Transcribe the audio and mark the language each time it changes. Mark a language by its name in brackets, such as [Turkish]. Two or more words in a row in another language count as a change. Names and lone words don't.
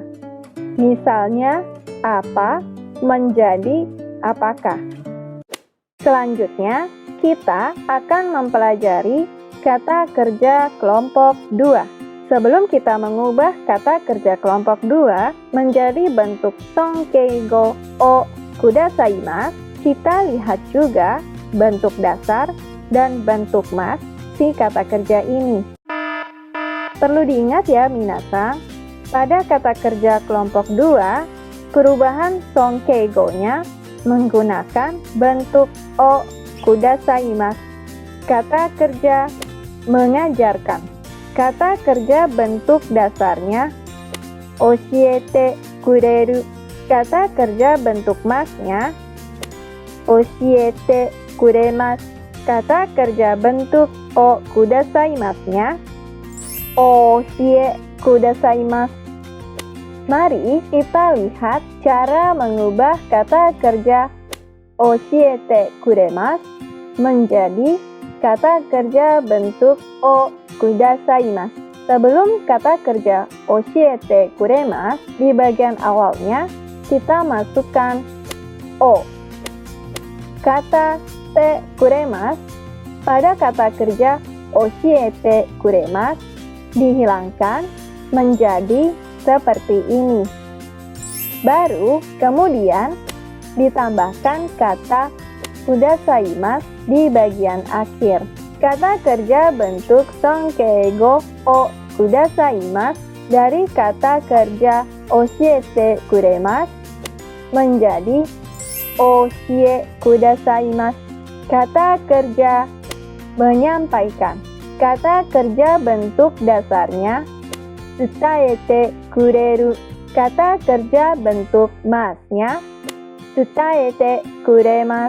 [Indonesian] Misalnya, apa menjadi apakah. Selanjutnya, kita akan mempelajari kata kerja kelompok 2. Sebelum kita mengubah kata kerja kelompok 2 menjadi bentuk [Japanese] 尊敬語 お くださいます, [Indonesian] kita lihat juga bentuk dasar dan bentuk mas si kata kerja ini. Perlu diingat ya minasan, pada kata kerja kelompok 2, perubahan sonkeigo-nya menggunakan bentuk [Japanese] お くださいます. [Indonesian] Kata kerja mengajarkan. Kata kerja bentuk dasarnya [Japanese] 教えて くれる. [Indonesian] Kata kerja bentuk masnya [Japanese] 教えて くれます. [Indonesian] Kata kerja bentuk [Japanese] お くださいます- [Indonesian] nya [Japanese] 教え くださいます. [Indonesian] Mari kita lihat cara mengubah kata kerja [Japanese] 教えて くれます [Indonesian] menjadi kata kerja bentuk [Japanese] お くださいます. [Indonesian] Sebelum kata kerja [Japanese] 教えて くれます [Indonesian] di bagian awalnya, kita masukkan o. Kata [Japanese] て くれます [Indonesian] pada kata kerja [Japanese] 教えて くれます [Indonesian] dihilangkan menjadi seperti ini. Baru kemudian ditambahkan kata kudasaimasu di bagian akhir. Kata kerja bentuk [Japanese] 尊敬語 お くださいます [Indonesian] dari kata kerja [Japanese] 教えて くれます [Indonesian] menjadi [Japanese] 教え くださいます. [Indonesian] Kata kerja menyampaikan. Kata kerja bentuk dasarnya [Japanese] 伝えて くれる. [Indonesian] Kata kerja bentuk masnya [Japanese] 伝えて くれます.